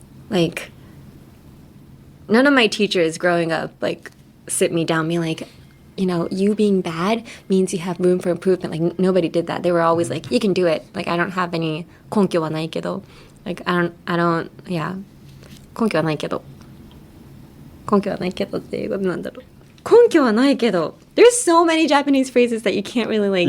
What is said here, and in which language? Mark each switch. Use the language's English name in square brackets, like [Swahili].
[English] Like, none of my teachers growing up, like, sit me down, be like, you know, you being bad means you have room for improvement. Like, nobody did that. They were always like, you can do it. Like, I don't have any [Japanese] 根拠はないけど. [English] Like, I don't, yeah. [Japanese] 根拠はないけど. 根拠はないけどっていうことなんだろう。根拠はないけど. [English] There's so many Japanese phrases that you can't really like.